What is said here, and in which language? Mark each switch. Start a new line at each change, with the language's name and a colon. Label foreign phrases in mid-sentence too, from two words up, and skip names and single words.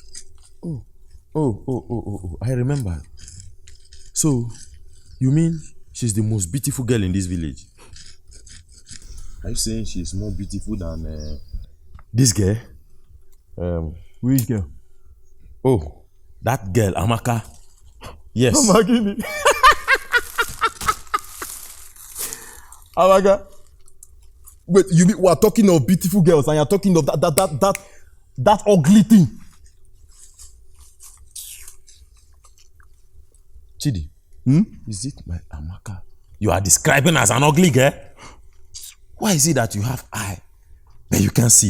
English: Oh, I remember. So, you mean she's the most beautiful girl in this village. Are you saying she's more beautiful than this girl? Which girl? Oh, that girl, Amaka. Yes. Amaka. Amaka. Wait, you mean we are talking of beautiful girls and you're talking of that ugly thing? Chidi, is it my Amaka you are describing as an ugly girl? Why is it that you have eye but you can't see?